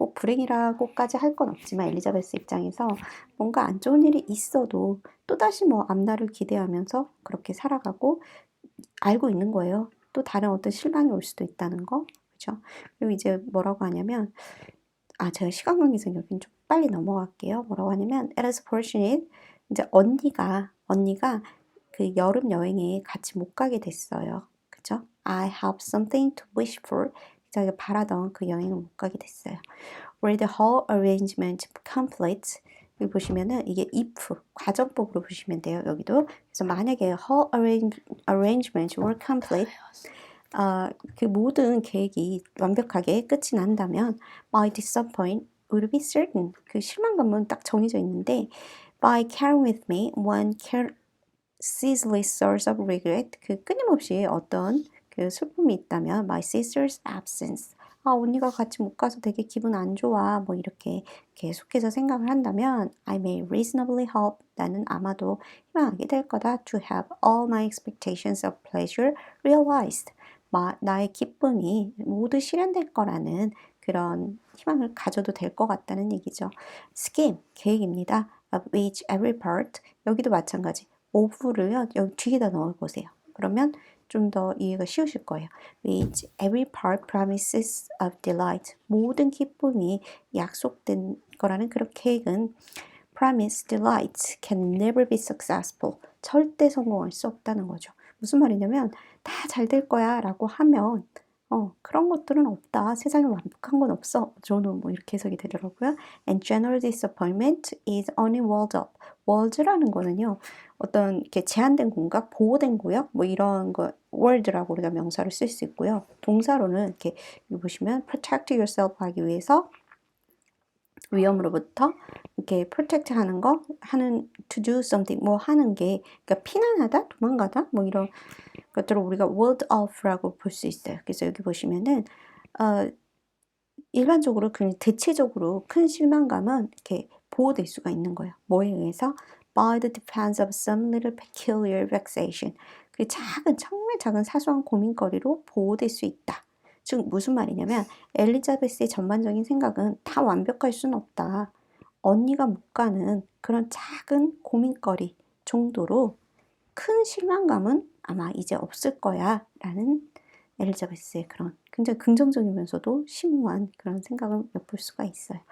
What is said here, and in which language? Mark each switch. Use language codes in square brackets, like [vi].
[ko] 꼭 불행이라고까지 할 건 없지만 엘리자베스 입장에서 뭔가 안 좋은 일이 있어도 또다시 뭐 앞날을 기대하면서 그렇게 살아가고 알고 있는 거예요. 또 다른 어떤 실망이 올 수도 있다는 거. 그죠? 그리고 이제 뭐라고 하냐면 제가 시간 관계상 여긴 좀 빨리 넘어갈게요. 뭐라고 하냐면 [en] it is fortunate [ko] 이제 언니가 그 여름 여행에 같이 못 가게 됐어요. 그죠? [en] I have something to wish for. [ko] 자기가 바라던 그 여행을 못 가게 됐어요. [en] Where the whole arrangement complete. [ko] 여기 보시면은 이게 if 과정법으로 보시면 돼요. 여기도. 그래서 만약에 [en] whole arrangement were complete. [ko] 그 모든 계획이 완벽하게 끝이 난다면 [en] my disappointment would be certain. [ko] 그 실망감은 딱 정해져 있는데 [en] by carrying with me one ceaseless source of regret. [ko] 그 끊임없이 어떤 그 슬픔이 있다면 [en] my sister's absence. [ko] 언니가 같이 못 가서 되게 기분 안 좋아. 뭐 이렇게 계속해서 생각을 한다면 [en] I may reasonably hope. [ko] 나는 아마도 희망하게 될 거다. [en] To have all my expectations of pleasure realized. [ko] 나의 기쁨이 모두 실현될 거라는 그런 희망을 가져도 될 것 같다는 얘기죠. scheme, 계획입니다. [en] of which every part. [ko] 여기도 마찬가지. of를요 여기 뒤에다 넣어보세요. 그러면 좀 더 이해가 쉬우실 거예요. [en] which every part promises of delight. [ko] 모든 기쁨이 약속된 거라는 그런 계획은 [en] promise delight can never be successful. [ko] 절대 성공할 수 없다는 거죠. 무슨 말이냐면 다 잘 될 거야 라고 하면 그런 것들은 없다. 세상에 완벽한 건 없어. 저는 뭐 이렇게 해석이 되더라고요. [en] And general disappointment is only walled up. [ko] walls라는 거는요. 어떤 이렇게 제한된 공간, 보호된 구역 뭐 이런 거 wall라고 우리가 명사를 쓸 수 있고요. 동사로는 이렇게 여기 보시면 [en] protect yourself [ko] 하기 위해서 위험으로부터 이렇게 protect 하는 거, [en] to do something, [ko] 뭐 하는 게, 그러니까 피난하다, 도망가다, 뭐 이런 것들을 우리가 ward off라고 볼 수 있어요. 그래서 여기 보시면은, 일반적으로, 그냥 대체적으로 큰 실망감은 이렇게 보호될 수가 있는 거예요. 뭐에 의해서? [en] By the defense of some little peculiar vexation. [ko] 그 정말 작은 사소한 고민거리로 보호될 수 있다. 즉 무슨 말이냐면 엘리자베스의 전반적인 생각은 다 완벽할 수는 없다. 언니가 못 가는 그런 작은 고민거리 정도로 큰 실망감은 아마 이제 없을 거야 라는 엘리자베스의 그런 굉장히 긍정적이면서도 심오한 그런 생각을 엿볼 수가 있어요.